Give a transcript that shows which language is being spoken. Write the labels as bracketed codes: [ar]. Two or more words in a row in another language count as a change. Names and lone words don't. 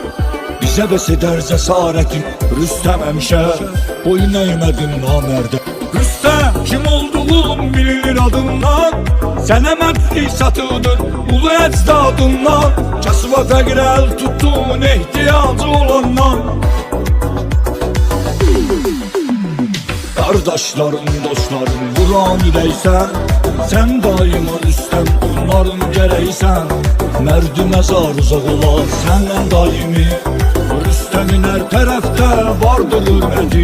[az] Bizə bəsədər cəsarətin Rüstem həmişə, boyun əymədin namərdə. Rüstem kim olduğun bilinir adından, sənə mərdlik satıdır ulu əcdadından. Kasıba fəqir əl tutduğun ehtiyacı olandan. [tr] Kardeşlerim, dostlarım, Kur'an ileysen, sen daima Rüstem, onların gereysen. Merdi mezar uzak ola, senden daimi, Rüstem'in her tarafta vardır hürmeti.